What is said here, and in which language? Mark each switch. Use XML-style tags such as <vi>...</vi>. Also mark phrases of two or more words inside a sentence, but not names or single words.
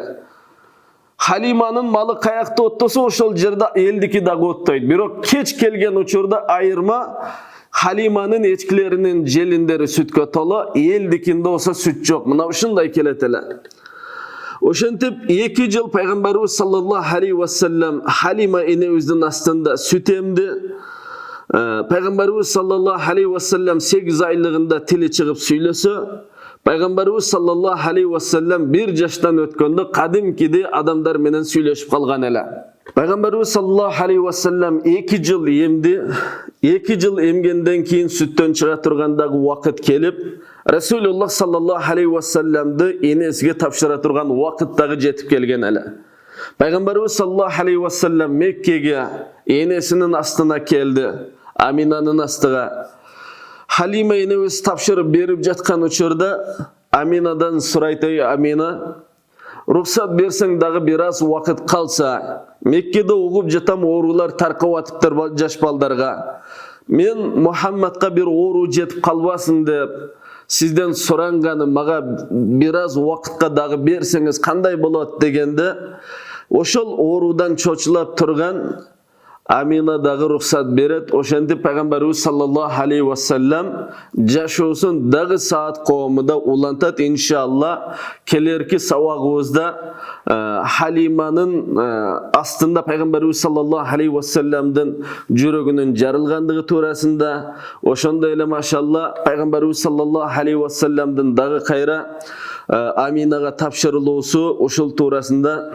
<ky>Халиманын малы каякта оттосо, ошол жерде элдики дагы оттойт. Бирок кеч келген учурда айырма Халиманын ечкилеринин желиндери сүткө толо, элдикинде болсо сүт жок. Мына ушундай келет эле. Ошентип 2 жыл Пайгамбарыбыз</ky> <ar>صلى الله عليه وسلم</ar> <ky>Халима энебиздин астында сүт эмди. Пайгамбарыбыз</ky> <ar>صلى الله عليه وسلم</ar> <ky>8 айлыгында тили чыгып сүйлөсө, Пайгамбарыбыз</ky> <ar>صلى الله عليه وسلم</ar> <ky>1 жаштан өткөндө кадимкиде адамдар менен сүйлөшүп калган эле. Пайгамбарыбыз</ky> <ar>صلى الله عليه وسلم</ar> <ky>2 жыл эмди. 2 жыл эмгенден кийин сүттөн чыга тургандагы убакыт келип, Расулуллах</ky> <ar>صلى الله عليه وسلم</ar> <ky>энесиге тапшыра турган убакыт дагы жетип келген эле. Пайгамбарыбыз</ky> <ar>صلى الله عليه وسلم</ar> <ky>Меккеге энесинин астына келди, Аминанын астыга. Халима энебиз тапшырып берип жаткан учурда Аминадан сурайт: Амина, рухсат берсең дагы бир аз убакыт калса, Меккеде угуп жатам, оорулар таркап атыптыр жаш балдарга. Мен Мухаммадка бир оору жетип калбасын деп сизден суранганым, мага бир аз убакытка дагы берсеңиз кандай болот дегенде, ошол оорудан чочулап турган Амина дагы рухсат берет. Ошентип Пайгамбарыбыз</ky> <ar>صلى الله عليه وسلم</ar> <ky>жашоосун дагы Саад коомунда улантат. Иншалла келерки сабагыбызда Халиманын астында Пайгамбарыбыз</ky> <ar>صلى الله عليه وسلم</ar> <ky>жүрөгүнүн жарылгандыгы туурасында, ошондой эле машалла Пайгамбарыбыз</ky> <ar>صلى الله عليه وسلم</ar> <ky>дагы кайра Аминага тапшырылуусу ушул туурасында.</ky>